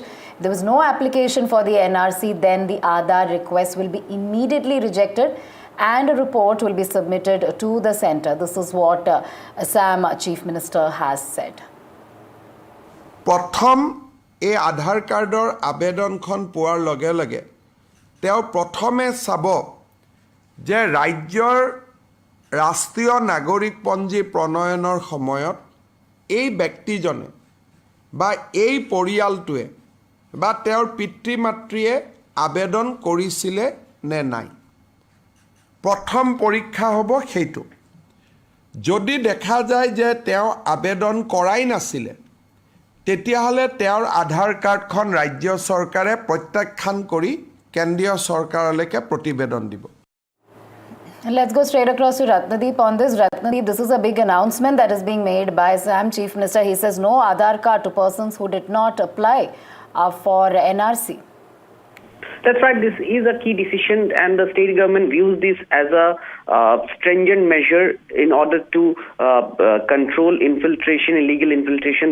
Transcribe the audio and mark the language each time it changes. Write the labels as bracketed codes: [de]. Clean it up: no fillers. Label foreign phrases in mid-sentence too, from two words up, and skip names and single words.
[en] If there was no application for the NRC, then the Aadhaar request will be immediately rejected and a report will be submitted to the centre. This is what Assam Chief Minister has said. [as] প্ৰথম আ আধাৰ কাৰ্ডৰ আবেদনখন পোৱাৰ লগে লগে তেওঁ প্ৰথমে চাব যে ৰাজ্যৰ ৰাষ্ট্ৰীয় নাগৰিকপঞ্জী প্ৰণয়নৰ সময়ত এই ব্যক্তিজনে বা এই পৰিয়ালটোৱে বা তেওঁৰ পিতৃ-মাতৃয়ে আবেদন কৰিছিলে নে নাই। প্ৰথম পৰীক্ষা হ'ব সেইটো। যদি দেখা যায় যে তেওঁ আবেদন কৰাই নাছিলে, তেতিয়াহ'লে তেওঁৰ আধাৰ কাৰ্ডখন ৰাজ্য চৰকাৰে প্ৰত্যাখ্যান কৰি কেন্দ্ৰীয় চৰকাৰলৈকে প্ৰতিবেদন দিব। [en] Let's go straight across to Ratnadeep on this. Ratnadeep, this is a big announcement that is being made by Assam Chief Minister. He says no Aadhaar card to persons who did not apply for NRC. That's right. This is a key decision, and the state government views this as a stringent measure in order to control infiltration, illegal infiltration.